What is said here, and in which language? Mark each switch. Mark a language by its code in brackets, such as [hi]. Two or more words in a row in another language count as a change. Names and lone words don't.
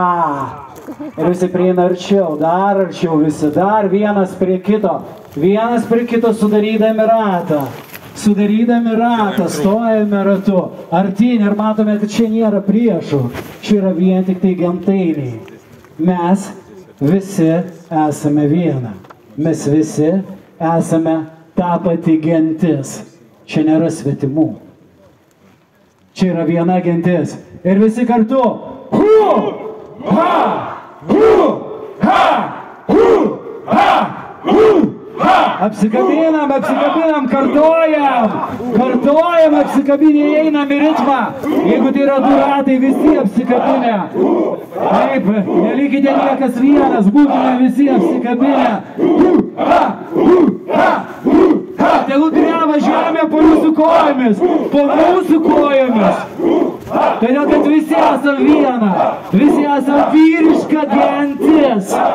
[lt] Ir visi prieina arčiau, dar arčiau visi, dar vienas prie kito sudarydami ratą, stojame ratu, artyn ir matome, kad čia nėra priešų, čia yra vien tik tai gentainiai. Mes visi esame viena, mes visi esame ta pati gentis. Čia nėra svetimų. Čia yra viena gentis. Ir visi kartu. Hu! Ha! Hu! Ha! Hu! Ha! Hu! Ha! Apsikabinam, kartuojam, apsikabinę, einam į ritmą. Jeigu tai yra 2 ratai, visi apsikabinę. Taip, nelikite niekas vienas, būkime visi apsikabinę. Tegul dreba žemė po jūsų kojomis, Todėl, kad visi esam viena, visi esam vyriška gentis.